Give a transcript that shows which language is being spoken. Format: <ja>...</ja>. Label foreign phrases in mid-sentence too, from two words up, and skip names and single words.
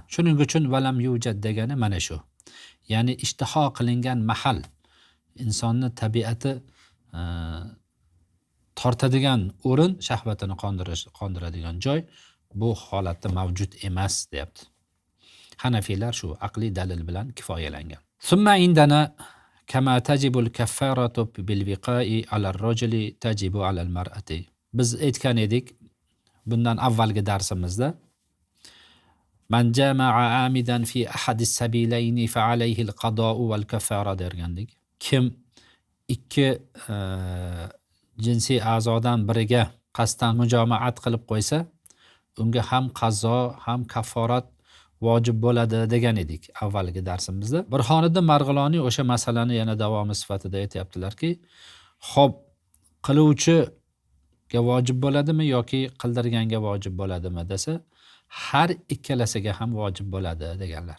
<uz>Shuning uchun</uz> <ar>ولم يوجد</ar> <uz>degani mana shu. Ya'ni ishtiho qilingan mahal, insonni tabiati tortadigan o'rin, shahvatini qondiradigan joy bu holatda mavjud emas deyapti. Hanafiylar shu aqliy dalil bilan kifoyalangan.</uz> <ar>ثم عندنا كما تجب الكفارة بالوقاع على الرجل تجب على المرأة.</ar> <uz>Biz aytgan edik bundan avvalgi darsimizda</uz> <ar>من جامع عامدا في أحد السبيلين فعليه القضاء والكفارة</ar> <uz>dergandik. Kim ikki jinsiy a'zodan biriga qasddan mujomaat qilib qo'ysa, unga ham qazo, ham kafforat vojib bo'ladi degan edik avvalgi darsimizda. Burhoniddin Marg'iloniy o'sha masalani yana davomi sifatida aytayaptilarki, xo'p, qiluvchiga vojib bo'ladimi yoki qildirganga vojib bo'ladimi desa, har ikkalasiga ham vojib bo'ladi deganlar.</uz>